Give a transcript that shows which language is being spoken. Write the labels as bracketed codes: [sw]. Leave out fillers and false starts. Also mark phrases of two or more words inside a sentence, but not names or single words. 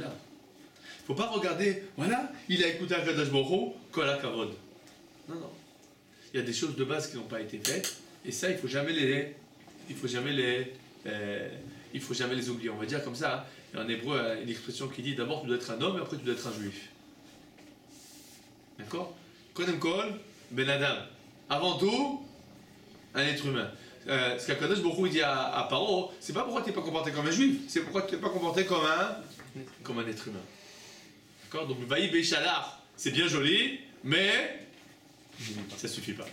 [fr] Il ne faut pas regarder, voilà, il a écouté un [he] קדוש ברוך הוא, כל הכבוד. [fr] Non, non. Il y a des choses de base qui n'ont pas été faites, et ça, il ne faut jamais les oublier. On va dire comme ça, il y a en hébreu une expression qui dit, d'abord tu dois être un homme, et après tu dois être un juif. D'accord? [he] קודם כל, בן אדם. [fr] Avant tout, un être humain. Ce qu' [he] הקדוש ברוך הוא [fr] dit à Paro, c'est pas pourquoi tu n'es pas comporté comme un juif, c'est pourquoi tu n'es pas comporté comme un être humain. D'accord? Donc le Vaï Béchalach, c'est bien joli, mais ça suffit pas.